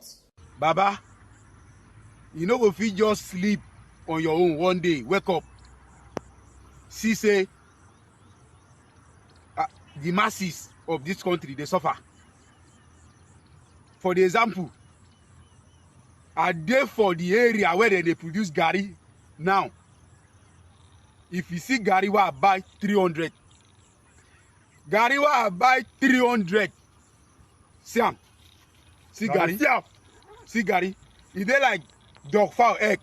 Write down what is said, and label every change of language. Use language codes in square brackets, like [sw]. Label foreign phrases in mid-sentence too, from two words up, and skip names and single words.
[pcm] Baba, you know if you just sleep on your own one day, wake up, see say the masses of this country, they suffer. For the example, I dey for the area where they produce garri now. If you see garri wey I buy 300, garri wey I buy 300, see am, see garri, see garri, e dey like dog fowl egg.